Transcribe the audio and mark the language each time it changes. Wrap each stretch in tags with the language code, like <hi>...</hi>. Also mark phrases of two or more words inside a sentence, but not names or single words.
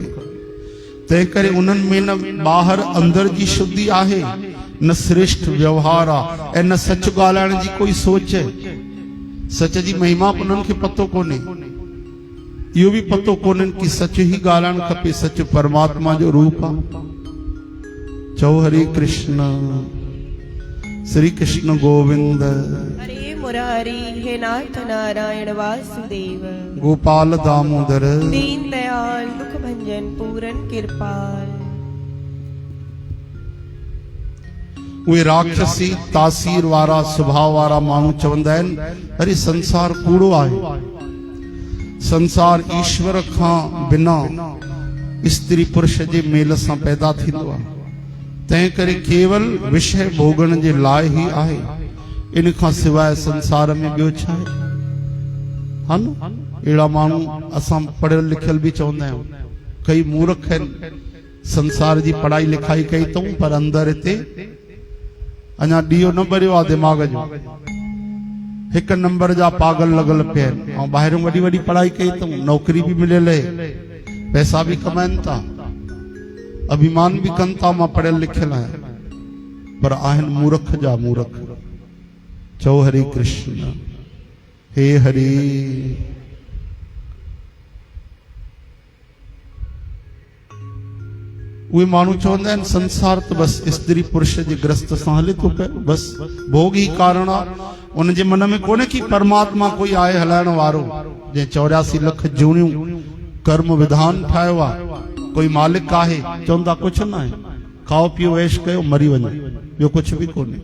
<sd>तंहिं करे उन्हनि में न ॿाहिरि अंदर जी शुद्धि आहे, न श्रेष्ठ व्यवहार आहे ऐं न सच ॻाल्हाइण जी कोई सोच आहे। सच जी महिमा उन्हनि खे पतो कोन्हे। इहो भी पतो कोन्हे कि सच ही ॻाल्हाइणु खपे, सच परमात्मा जो रूप आहे। चओ हरे कृष्ण। श्री कृष्ण गोविंद हरे मुरारी। हे नाथ नारायण वासुदेव। गोपाल दामोदर दीन दयाल दुख भंजन पूरन कृपाल। उहे राक्षसी तासीर वारा स्वभाव वारा माण्हू चवंदा आहिनि अरे संसार कूड़ो आहे, संसार ईश्वर खां बिना स्त्री पुरुष जे मेल सां पैदा थींदो आहे, तंहिं करे केवल विषय भोगण जे लाइ ई आहे, इन खां सवाइ संसार में ॿियो छा आहे। हा न, अहिड़ा माण्हू असां पढ़ियल लिखियल बि चवंदा आहियूं, कई मूर्ख आहिनि, संसार जी पढ़ाई लिखाई कई अथऊं पर अंदरि हिते अञा ॾीओ न भरियो आहे दिमाग़ जो, हिकु नंबर जा पागल लॻल पिया आहिनि, ऐं ॿाहिरियों वॾी वॾी पढ़ाई कई अथऊं, नौकरी बि मिलियल आहे, पैसा भी कमाइन था, अभिमान भी कन था, मां पढ़ियल लिखियल आहियां, पर आहिनि मूर्ख जा मूर्ख। चओ हरे कृष्ण, हे हरि। उहे माण्हू चवंदा आहिनि संसार त बस स्त्री पुरुष जे ग्रस्त सां हले थो पियो, बस भोग ही कारण आहे, उन जे मन में कोन्हे कि परमात्मा कोई आहे हलाइण वारो, जंहिं 84 लख जूणियूं कर्म विधान ठाहियो आहे, कोई मालिक आहे, चवंदा कुछ न आहे, खाओ पियो ऐश कयो मरी वञो, ॿियो कुछ भी कोन्हे।</sd>